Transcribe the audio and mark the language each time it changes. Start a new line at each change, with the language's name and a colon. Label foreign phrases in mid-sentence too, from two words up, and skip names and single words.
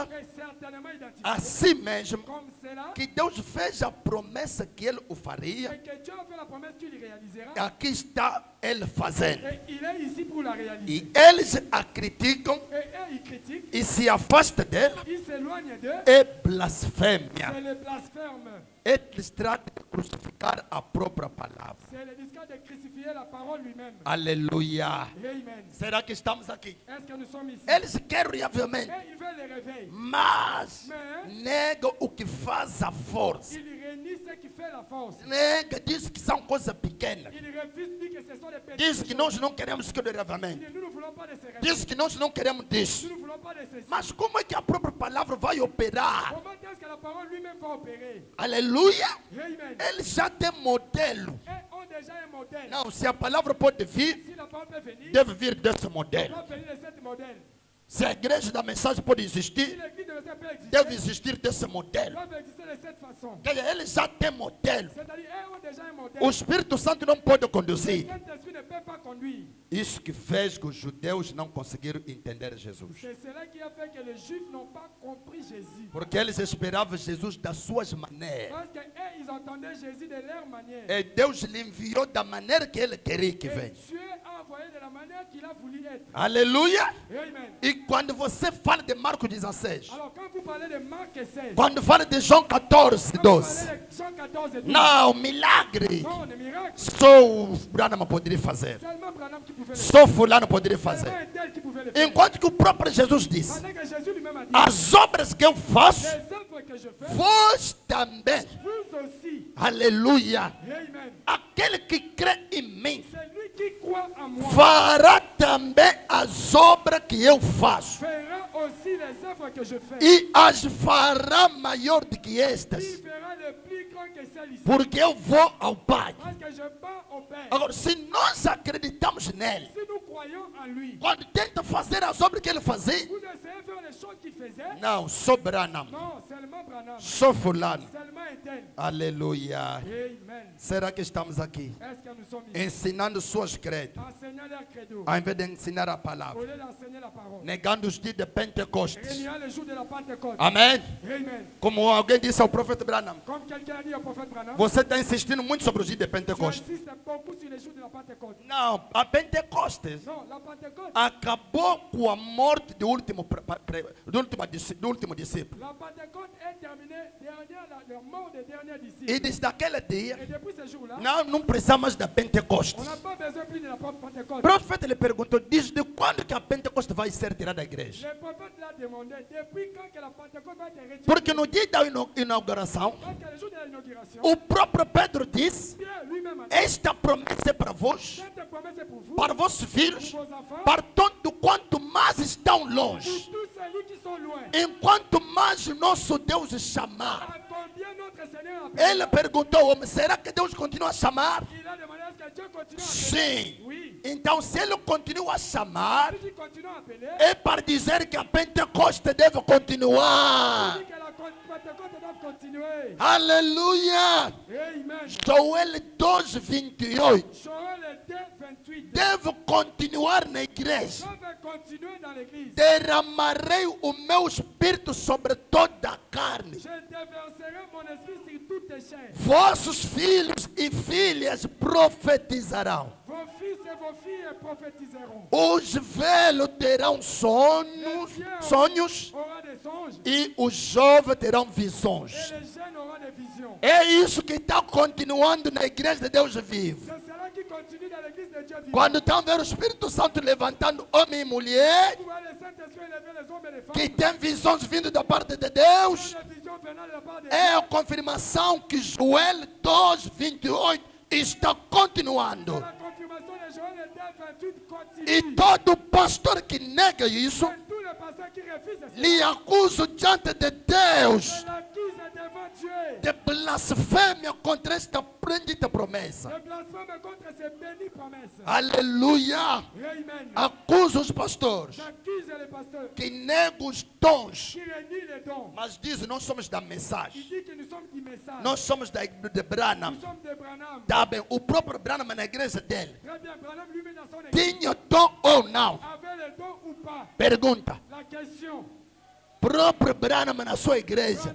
French: et certainement identifiée
Portuguese: assim mesmo,
French: comme cela,
Portuguese: que Deus fez a promessa que Ele o faria,
French: et que Dieu a fait la promesse qu'il réalisera,
Portuguese: aqui está Ele fazendo.
French: et il est ici pour la réaliser.
Portuguese: E eles a criticam
French: Et eux, ils critiquent,
Portuguese: e se afastam dela,
French: ils s'éloignent d'eux,
Portuguese: é blasfémia.
French: c'est le blasphème.
Portuguese: Eles tratam de crucificar a própria palavra.
French: C'est le discours de crucifier la parole lui-même.
Portuguese: Aleluia.
French: Amen.
Portuguese: Será que estamos aqui?
French: Est-ce que nous sommes ici?
Portuguese: Eles querem reavivamento,
French: Et ils veulent le réveil.
Portuguese: mas
French: Mais
Portuguese: negam o que faz a força.
French: ils réunissent ce qui fait la force.
Portuguese: Nega, diz que são coisas pequenas.
French: Ils refusent, disent que ce sont des petites
Portuguese: Diz que
French: choses.
Portuguese: nós não queremos que o reavivamento.
French: Nous ne voulons pas de ces réveils.
Portuguese: Diz que nós não queremos disso.
French: Nous ne voulons pas de ceci.
Portuguese: Mas como é que a própria palavra vai operar?
French: Comment est-ce que la parole lui-même va opérer?
Portuguese: Aleluia.
French: Amen.
Portuguese: Eles já têm modelo.
French: Et ont déjà un modèle.
Portuguese: Não, se a palavra pode vir,
French: Si la parole peut venir,
Portuguese: deve vir desse
French: elle
Portuguese: modelo.
French: doit venir de ce modèle.
Portuguese: Se a igreja da mensagem pode
French: Si
Portuguese: existir,
French: l'église de l'État peut exister,
Portuguese: deve existir desse
French: elle
Portuguese: modelo.
French: doit exister de cette façon.
Portuguese: Quer dizer, eles já têm modelo.
French: C'est-à-dire, elles ont déjà un modèle.
Portuguese: O Espírito Santo não pode
French: Le
Portuguese: conduzir.
French: Saint-Esprit ne peut pas conduire.
Portuguese: Isso que fez que os judeus não conseguiram entender Jesus.
French: C'est cela qui a fait que les Juifs n'ont pas compris Jésus.
Portuguese: Porque eles esperavam Jesus das suas maneiras.
French: Parce qu'eux, ils entendaient Jésus de leur manière.
Portuguese: E Deus lhe enviou da maneira que ele queria que
French: Et
Portuguese: venha.
French: Dieu a envoyé de la manière qu'il a voulu être.
Portuguese: Aleluia!
French: Amen.
Portuguese: E quando você fala de Marcos 16,
French: Alors, quand vous parlez de Marc 16,
Portuguese: quando fala de João 14,
French: quand vous
Portuguese: 12,
French: parlez de Jean 14 et 12,
Portuguese: não, milagre.
French: non, des miracles,
Portuguese: Só o Branham poderia fazer.
French: seulement Branham qui pouvait le faire.
Portuguese: Só fulano poderia
French: Seulement
Portuguese: fazer.
French: un tel qui pouvait le faire.
Portuguese: Enquanto que o próprio Jesus disse,
French: Pendant que Jésus lui-même a dit,
Portuguese: as obras que eu faço,
French: les œuvres que je fais,
Portuguese: vós também.
French: vous aussi.
Portuguese: Aleluia!
French: Amen.
Portuguese: Aquele que crê em mim,
French: C'est lui qui croit en moi.
Portuguese: fará também as obras que eu faço.
French: Fera aussi les œuvres que je fais.
Portuguese: E as fará maior do que
French: Il
Portuguese: estas,
French: fera le plus grand que celle-ci.
Portuguese: porque eu vou ao Pai.
French: Parce que je pars au Père.
Portuguese: Agora, se nós acreditamos nele,
French: Si nous croyons en lui,
Portuguese: quando tenta fazer as obras que ele fazia,
French: vous essayez de faire les choses qu'il faisait.
Portuguese: não, só Branham,
French: Non, seulement Branham.
Portuguese: só fulano.
French: Seulement un tel.
Portuguese: Aleluia.
French: Amen.
Portuguese: Será que estamos aqui
French: Est-ce que nous sommes ici?
Portuguese: ensinando suas credos,
French: Enseignant leur credo.
Portuguese: ao invés de ensinar a
French: Au
Portuguese: palavra,
French: lieu d'enseigner la parole.
Portuguese: negando os dias de Pentecostes?
French: Réuniant le jour de la Pentecôte.
Portuguese: Amém?
French: Amen.
Portuguese: Como alguém disse ao profeta Branham,
French: Comme quelqu'un a dit au prophète Branham,
Portuguese: você está insistindo muito sobre os dias de
French: tu
Portuguese: Pentecostes.
French: insistes beaucoup sur les jours de la Pentecôte.
Portuguese: Não, a Pentecostes
French: Non, la Pentecôte.
Portuguese: acabou com a morte do último, do último discípulo.
French: La Pentecôte est terminée dernière, la mort des derniers disciples.
Portuguese: E desde aquele dia,
French: Et depuis ce jour-là,
Portuguese: não precisamos mais da Pentecostes.
French: on n'a pas besoin plus de la Pentecôte.
Portuguese: O profeta lhe perguntou, desde quando que a Pentecoste vai ser tirada da igreja?
French: Le prophète l'a demandé depuis quand que la Pentecôte va être retirée.
Portuguese: Porque no dia da inauguração,
French: Parce que le jour de l'inauguration,
Portuguese: o próprio Pedro disse,
French: Pierre lui-même a dit,
Portuguese: esta promessa é para vós,
French: cette promesse est pour vous,
Portuguese: para vossos filhos,
French: pour vos enfants,
Portuguese: para tanto quanto mais estão
French: pour
Portuguese: longe.
French: tous ceux qui sont loin.
Portuguese: Enquanto mais o nosso Deus chamar.
French: À combien notre Seigneur appelle?
Portuguese: Ele perguntou ao homem, será que Deus continua a chamar?
French: Il a demandé à ce que Dieu continue à appeler.
Portuguese: Sim.
French: Oui.
Portuguese: Então, se ele continua a chamar,
French: Si tu continues à appeler,
Portuguese: é para dizer que a Pentecoste deve continuar.
French: dis que la Pentecôte doit continuer.
Portuguese: Aleluia!
French: Amen.
Portuguese: Joel 2, 28
French: Joël 2, 28.
Portuguese: deve continuar na igreja.
French: Je vais continuer dans l'église.
Portuguese: Derramarei o meu espírito sobre toda a carne.
French: Je déverserai mon esprit sur toutes tes chairs.
Portuguese: Vossos filhos e filhas profetizarão.
French: Vos fils et vos filles prophétiseront.
Portuguese: Os velhos terão sonhos
French: Aura des songes
Portuguese: e os jovens terão
French: et
Portuguese: visões.
French: les jeunes auront des visions.
Portuguese: É isso que está continuando na igreja de Deus vivo.
French: C'est cela qui continue dans l'église de Dieu vivant.
Portuguese: Quando estão vendo o Espírito Santo levantando homem e mulher
French: Vous voyez le Saint-Esprit élever les hommes et les femmes.
Portuguese: que têm visões vindo da parte de Deus,
French: Des visions venant de la part de
Portuguese: é
French: Dieu.
Portuguese: a confirmação que Joel 2, 28 está continuando.
French: La confirmation de Joël 2, 28 continue.
Portuguese: E todo pastor que nega isso,
French: Et tous les pasteurs qui refusent cela,
Portuguese: lhe acusa diante de Deus.
French: je l'accuse devant Dieu.
Portuguese: de blasfêmia contra esta bendita promessa.
French: Le blasphème contre ces bénies promesses.
Portuguese: Aleluia.
French: Amen.
Portuguese: Acusa os pastores
French: J'accuse les pasteurs
Portuguese: que negam os dons,
French: qui renient les dons.
Portuguese: mas dizem: nós somos da
French: Il
Portuguese: mensagem,
French: dit que nous sommes du message.
Portuguese: nós somos de Branham.
French: Nous sommes de Branham.
Portuguese: Tá bem, o próprio Branham na igreja dele
French: Très bien, Branham lui-même dans son église
Portuguese: tinha dom ou não?
French: avait les dons ou pas.
Portuguese: Pergunta.
French: La question.
Portuguese: Próprio Branham na sua igreja